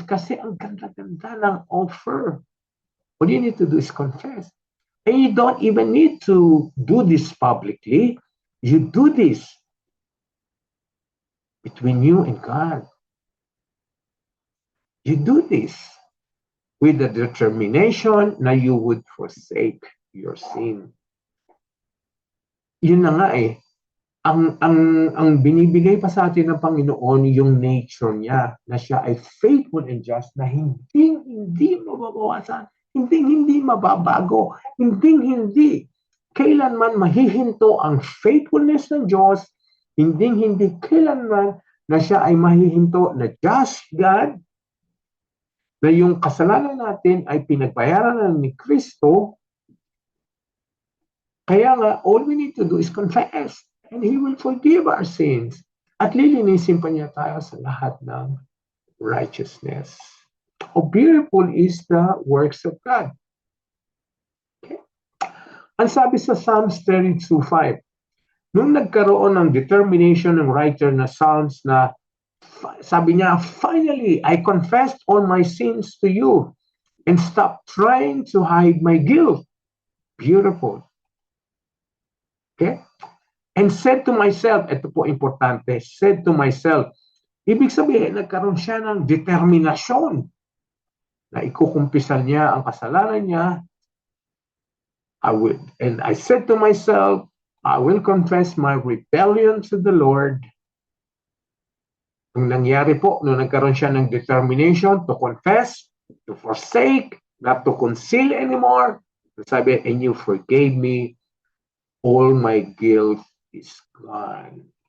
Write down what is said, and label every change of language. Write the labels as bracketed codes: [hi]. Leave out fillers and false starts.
[tl] Kasi ang ganda-ganda ng offer. [en] What you need to do is confess. And you don't even need to do this publicly. You do this between you and God. You do this with the determination na you would forsake your sin. [tl] Yun na nga eh. Ang binibigay pa sa atin ng Panginoon yung nature niya na siya ay [en] faithful and just [tl] na hindi mababawasan, hindi mababago, hindi kailanman mahihinto ang faithfulness ng Diyos, hindi kailanman na siya ay mahihinto na just God, na yung kasalanan natin ay pinagbayaran ni Kristo. Kaya nga, [en] all we need to do is confess. And He will forgive our sins. [tl] At lilinisin pa niya tayo sa lahat ng righteousness. [en] How beautiful is the works of God. Okay. [tl] Ang sabi sa Psalms 32:5, nung nagkaroon ng determination ng writer na Psalms na sabi niya, [en] finally, I confessed all my sins to you and stopped trying to hide my guilt. Beautiful. Okay? And said to myself, [tl] ito po importante, [en] said to myself, [tl] ibig sabihin, nagkaroon siya ng determinasyon na ikukumpisal niya ang kasalanan niya. [en] And I said to myself, I will confess my rebellion to the Lord. [tl] Ang nangyari po, nung nagkaroon siya ng [en] determination to confess, to forsake, not to conceal anymore, sabi, and you forgave me, all my guilt is gone.